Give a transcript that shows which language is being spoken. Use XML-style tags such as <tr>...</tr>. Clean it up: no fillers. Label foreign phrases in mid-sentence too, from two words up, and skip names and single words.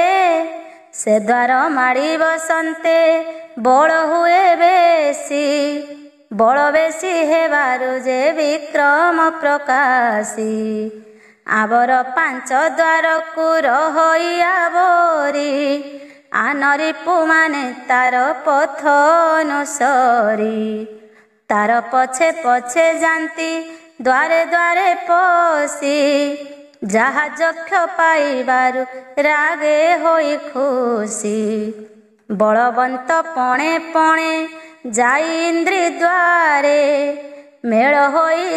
<or>ସେ ଦ୍ୱାର ମାଡ଼ି ବସନ୍ତେ ବଳ ହୁଏ ବେଶୀ, ବଳ ବେଶୀ ହେବାରୁ ଯେ ବିକ୍ରମ ପ୍ରକାଶୀ। ଆବର ପାଞ୍ଚ ଦ୍ୱାରକୁ ରହଇ ଆବରି, ଆନରିପୁ ମାନେ ତାର ପଥ ଅନୁସରି। ତାର ପଛେ ପଛେ ଜାତି ଦ୍ୱାରେ ଦ୍ୱାରେ ପଶି ଯହା ଯକ୍ଷ ପାଇବାରୁ ରାଗେ ହୋଇ ଖୁସି ବଳବନ୍ତ ପଣେ ପଣେ ଯାଇ ଇନ୍ଦ୍ରି ଦ୍ୱାରେ ମେଳ ହୋଇ</or>